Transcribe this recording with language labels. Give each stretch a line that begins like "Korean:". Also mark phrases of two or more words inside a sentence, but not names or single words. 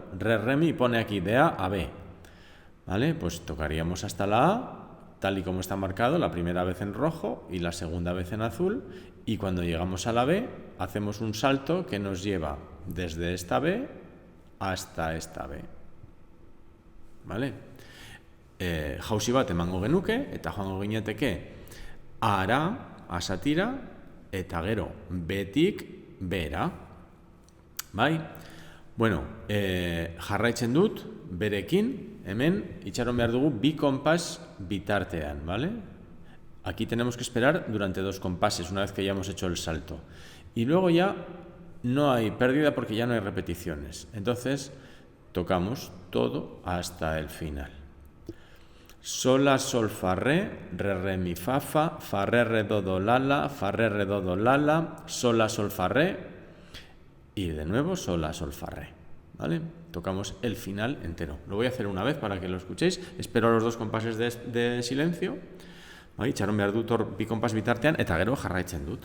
Spanish: Re, re, mi, pone aquí de A B. ¿Vale? Pues tocaríamos hasta la A, tal y como está marcado, la primera vez en rojo y la segunda vez en azul. Y cuando llegamos a la B, hacemos un salto que nos lleva desde esta B hasta esta B. ¿Vale?
Basque: Jauzi bat emango genuke, eta joango ginateke ara, asatira, eta gero betik bera. Bai? Bueno, jarraitzen dut, berekin, hemen, itxaron behar dugu bi kompas bitartean,
Spanish: ¿vale? Aquí tenemos que esperar durante 2 compases, una vez que ya hemos hecho el salto. Y luego ya no hay pérdida porque ya no hay repeticiones. Entonces, tocamos todo hasta el final. Sol, la, sol, fa, re, re, mi, fa, re, do, la, fa, re, do, la, sol, la, sol, fa, re, y de nuevo sol, la, sol, fa, re, ¿vale? Tocamos el final entero. Lo voy a hacer una vez para que lo escuchéis. Espero los 2 compases de silencio.
Basque: Bai, itxaron behar dut hor bi kompas bitartean, eta gero jarraitzen dut.